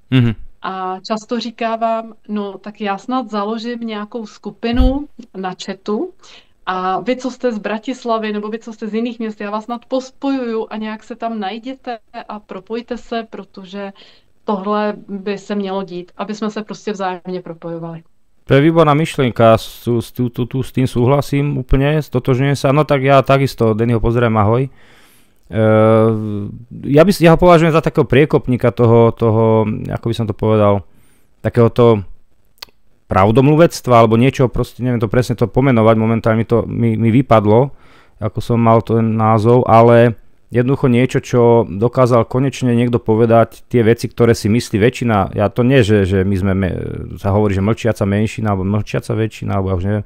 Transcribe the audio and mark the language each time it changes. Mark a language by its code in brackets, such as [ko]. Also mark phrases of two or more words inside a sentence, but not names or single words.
[cs] A často říkávám, no tak já snad založím nějakou skupinu na chatu a vy, co jste z Bratislavy, nebo vy, co jste z jiných měst, já vás snad pospojuju a nějak se tam najděte a propojte se, protože tohle by se mělo dít, aby jsme se prostě vzájemně propojovali. [sk] To je výborná myšlienka, s tým súhlasím úplne, stotožňujem sa. No tak ja takisto, Dennyho pozerám, ahoj. Ja ho považujem za takého priekopníka toho, ako by som to povedal, takéhoto pravdomluvectva, alebo niečo, proste neviem to presne to pomenovať, momentálne mi vypadlo, ako som mal ten názov, ale jednoducho niečo, čo dokázal konečne niekto povedať, tie veci, ktoré si myslí väčšina, ja to nie, že my sme, sa hovorí, že mlčiaca menšina, alebo mlčiaca väčšina, alebo ja už neviem.